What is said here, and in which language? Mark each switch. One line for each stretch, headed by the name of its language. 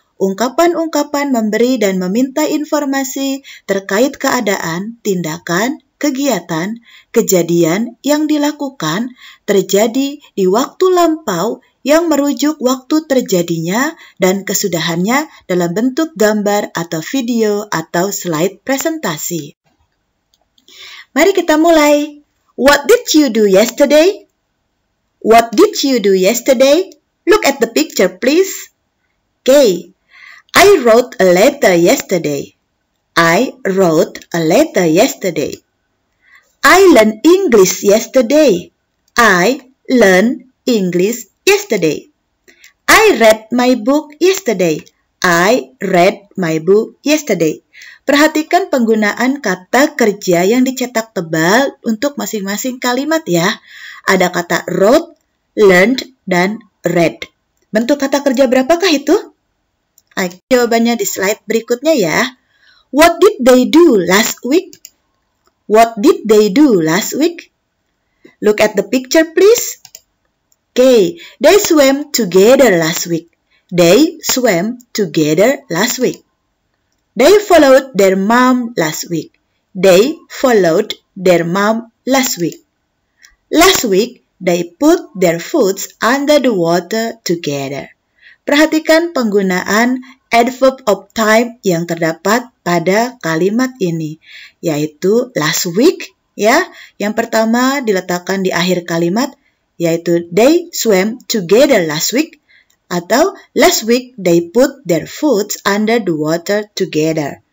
Indonesian: ungkapan-ungkapan memberi dan meminta informasi terkait keadaan, tindakan, kegiatan, kejadian yang dilakukan, terjadi di waktu lampau yang merujuk waktu terjadinya dan kesudahannya dalam bentuk gambar atau video atau slide presentasi. Mari kita mulai.
English: What did you do yesterday? What did you do yesterday? Look at the picture, please. Okay. I wrote a letter yesterday. I wrote a letter yesterday. I learned English yesterday. I learned English yesterday. I read my book yesterday. I read my book yesterday.
Indonesian: Perhatikan penggunaan kata kerja yang dicetak tebal untuk masing-masing kalimat ya. Ada kata wrote, learned, dan read. Bentuk kata kerja berapakah itu? Jawabannya di slide berikutnya ya.
English: What did they do last week? What did they do last week? Look at the picture, please. Okay, they swam together last week. They swam together last week. They followed their mom last week. They followed their mom last week. Last week, they put their foots under the water together.
Indonesian: Perhatikan penggunaan adverb of time yang terdapat pada kalimat ini, yaitu last week, ya. Yang pertama diletakkan di akhir kalimat, yaitu
English: they swam together last week,
Indonesian: atau
English: last week they put their foots under the water together.